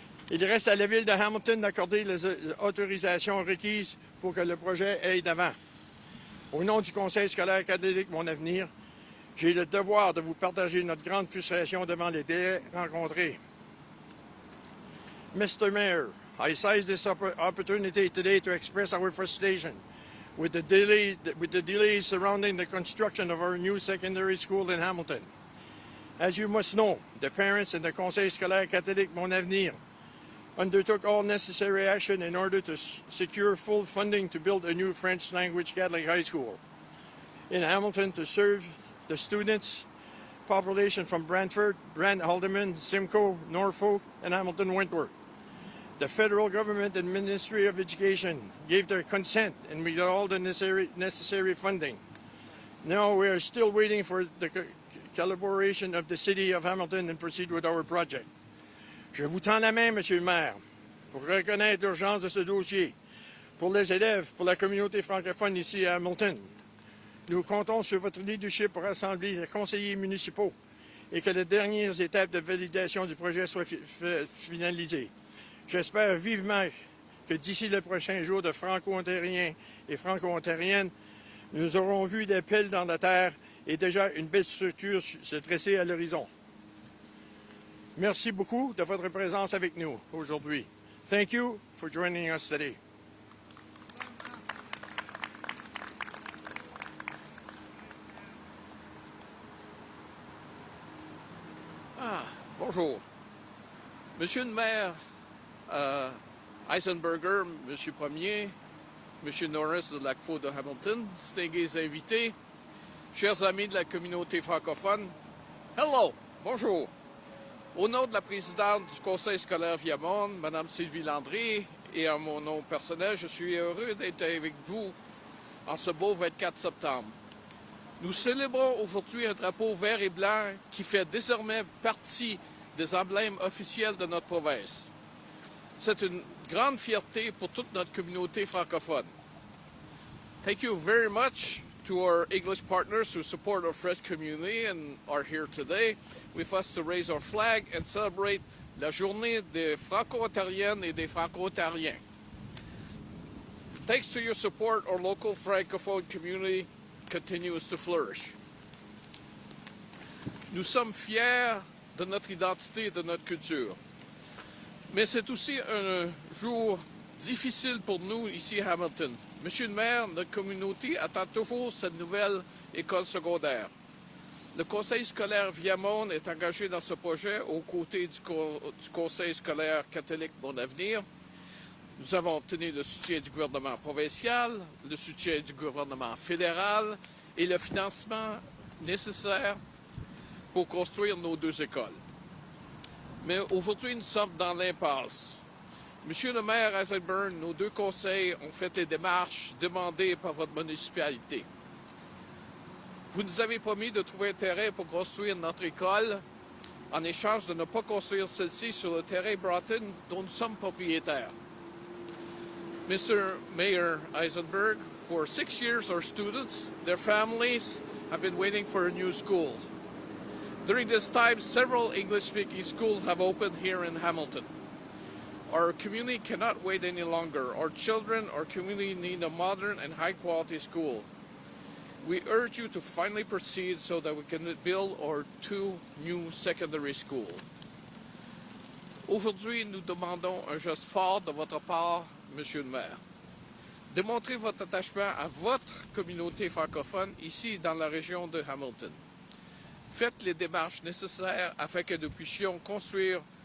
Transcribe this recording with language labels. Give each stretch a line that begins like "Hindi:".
French: Il reste à la ville de Hamilton d'accorder les autorisations requises pour que le projet aille d'avant. Au nom du Conseil scolaire catholique Mon Avenir, j'ai le devoir de vous partager notre grande frustration devant les délais rencontrés.
English: Mr. Mayor, I seize this opportunity today to express our frustration with the delays surrounding the construction of our new secondary school in Hamilton. As you must know, the parents and the Conseil scolaire catholique Mon Avenir undertook all necessary action in order to secure full funding to build a new French-language Catholic high school in Hamilton to serve the students' population from Brantford, Brant Alderman, Simcoe, Norfolk, and Hamilton Wentworth. The federal government and Ministry of Education gave their consent and we got all the necessary funding. Now we are still waiting for the collaboration of the City of Hamilton and proceed with our project.
French: Je vous tends la main, Monsieur le maire, pour reconnaître l'urgence de ce dossier pour les élèves, pour la communauté francophone ici à Hamilton. Nous comptons sur votre leadership pour rassembler les conseillers municipaux et que les dernières étapes de validation du projet soient finalisées. J'espère vivement que d'ici le prochain jour de Franco-Ontariens et Franco-Ontariennes, nous aurons vu des pelles dans la terre et déjà une belle structure se dresser à l'horizon. Merci beaucoup de votre présence avec nous aujourd'hui.
English: Thank you for joining us today.
French: Bonjour. Monsieur le maire Eisenberger, Monsieur Premier, Monsieur Norris de l'ACFO de Hamilton, distingués invités, chers amis de la communauté francophone, hello, bonjour. Au nom de la présidente du Conseil scolaire Viamonde, Mme Sylvie Landry, et en mon nom personnel, je suis heureux d'être avec vous en ce beau 24 septembre. Nous célébrons aujourd'hui un drapeau vert et blanc qui fait désormais partie des emblèmes officiels de notre province. C'est une grande fierté pour toute notre communauté francophone.
English: Thank you very much to our English partners who support our French community and are here today with us to raise our flag and celebrate
French: la journée des Franco-Ontariennes et des Franco-Ontariens.
English: Thanks to your support, our local francophone community continues to flourish.
French: Nous sommes fiers de notre identité et de notre culture. Mais c'est aussi un jour difficile pour nous ici à Hamilton. Monsieur le maire, notre communauté attend toujours cette nouvelle école secondaire. Le Conseil scolaire Viamonde est engagé dans ce projet aux côtés du Conseil scolaire catholique Mon Avenir. Nous avons obtenu le soutien du gouvernement provincial, le soutien du gouvernement fédéral et le financement nécessaire pour construire nos deux écoles. Mais aujourd'hui, nous sommes dans l'impasse. Monsieur le maire Eisenberg, nos deux conseils ont fait les démarches demandées par votre municipalité. Vous nous avez promis de trouver un terrain pour construire notre école en échange de ne pas construire celle-ci sur le terrain Broughton dont nous sommes propriétaires.
English: Mr. Mayor Eisenberg, for 6 years our students, their families have been waiting for a new school. During this time, several English-speaking schools have opened here in Hamilton. Our community cannot wait any longer. Our children, our community need a modern and high-quality school. We urge you to finally proceed so that we can build our two new secondary schools.
French: Aujourd'hui, nous demandons un geste fort de votre part, Monsieur le maire. Démontrez votre attachement à votre communauté francophone ici dans la région de Hamilton. Faites les démarches nécessaires afin que nous puissions construire